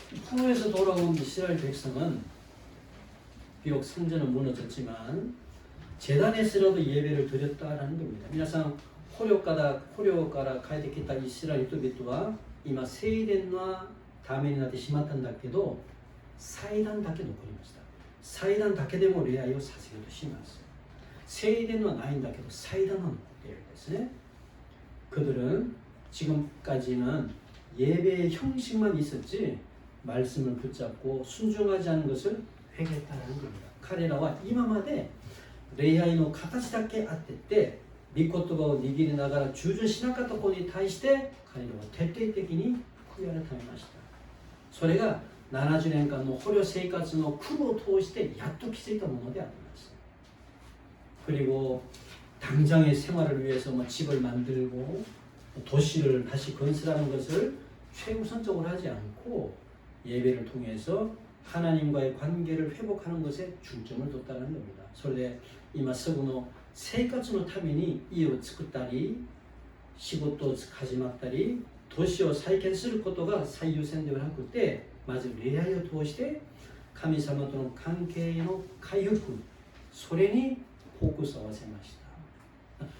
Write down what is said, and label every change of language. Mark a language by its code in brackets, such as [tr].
[ko] 포로에서 돌아온 이스라엘 백성은 비록 성전은 무너졌지만 재단에서라도 예배를 드렸다라는 겁니다. [ja] 皆さん捕虜から帰ってきたイスラエル人々は今聖殿はダメになってしまったんだけど祭壇だけ残りました。祭壇だけでも礼拝を捧げようとします。聖殿はないんだけど祭壇は残っているんですね。 [ko] 그들은 지금까지는 예배의 형식만 있었지 말씀을 붙잡고 순종하지 않은 것을 회개했다는 겁니다. [ja] 彼らは今まで礼拝の形だけあってて御言葉を握りながら従順しなかったことに対して彼らは徹底的に悔い改めました。それが70年間の捕虜生活の苦労を通してやっと気づいたものであります。 [ko] 그리고 당장의 생활을 위해서 집을 만들고 도시를 다시 건설하는 것을 최우선적으로 하지 않고 예배를 통해서 하나님과의 관계를 회복하는 것에 중점을 뒀다는 겁니다. [ja] それで今すぐの生活のために家を作ったり仕事を始まったり都市を再建することが最優先ではなくて、まず恋愛を通して神様との関係の回復、それにフォーカスを合わせました。